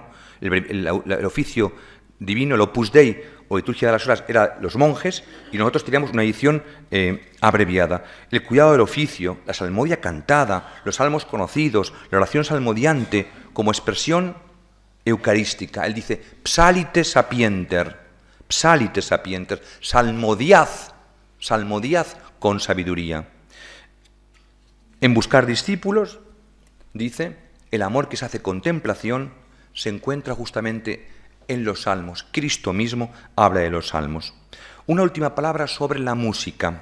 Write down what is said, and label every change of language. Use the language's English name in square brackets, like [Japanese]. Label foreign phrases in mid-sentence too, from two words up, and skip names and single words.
[Spanish] El oficio divino, el Opus Dei o liturgia de las horas, eran los monjes y nosotros teníamos una edición abreviada. El cuidado del oficio, la salmodia cantada, los salmos conocidos, la oración salmodiante como expresión eucarística. Él dice, [Latin] psalite sapienter, [Spanish] salmodiad con sabiduría. En buscar discípulos, dice, el amor que se hace contemplación se encuentra justamente en los salmos. Cristo mismo habla de los salmos. Una última palabra sobre la música.